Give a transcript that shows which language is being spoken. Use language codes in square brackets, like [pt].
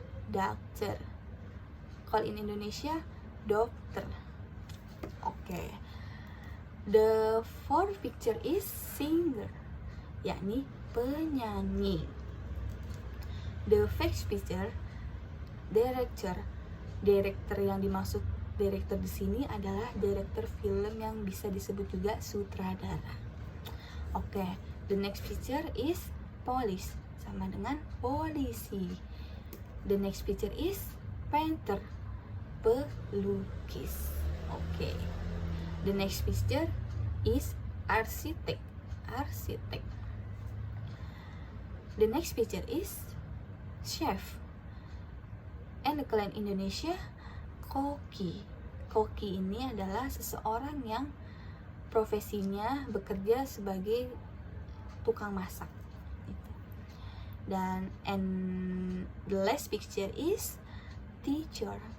[id] Doctor. Kalau [en] in Indonesia, [id] dokter. Oke. [en] The fourth picture is singer, [id] yakni penyanyi. [en] The fifth picture, director. [id] Director yang dimaksud director di sini adalah director film yang bisa disebut juga sutradara. [en] Oke, the next picture is police, [id] sama dengan polisi. [en] The next picture is painter, [id] pelukis. [en] Oke. The next picture is arsitek, arsitek. The next picture is chef. And [id] kalau [en] in Indonesia, [id] koki. Koki ini adalah seseorang yang profesinya bekerja sebagai tukang masak. Dan [en] the last picture is teacher.